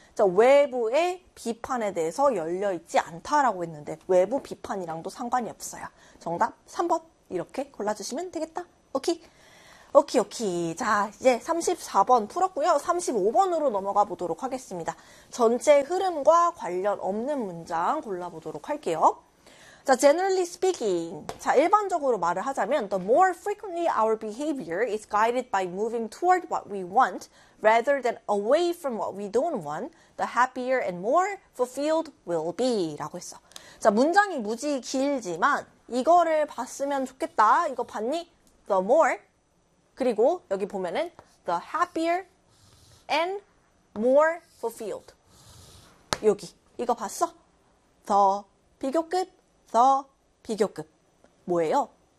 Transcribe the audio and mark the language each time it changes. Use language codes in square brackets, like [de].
[ko] 자, 외부의 비판에 대해서 열려 있지 않다라고 했는데 외부 비판이랑도 상관이 없어요. 정답 3번 이렇게 골라주시면 되겠다. 오케이. 오케이, 오케이. 자, 이제 34번 풀었고요. 35번으로 넘어가 보도록 하겠습니다. 전체 흐름과 관련 없는 문장 골라보도록 할게요. 자, [en] generally speaking. [ko] 자, 일반적으로 말을 하자면, [en] the more frequently our behavior is guided by moving toward what we want rather than away from what we don't want, the happier and more fulfilled will be. [ko] 라고 했어. 자, 문장이 무지 길지만, 이거를 봤으면 좋겠다. 이거 봤니? [en] The more. [ko] 그리고 여기 보면은, [en] the happier and more fulfilled. [ko] 여기. 이거 봤어? The 비교급. 더 비교급 뭐예요?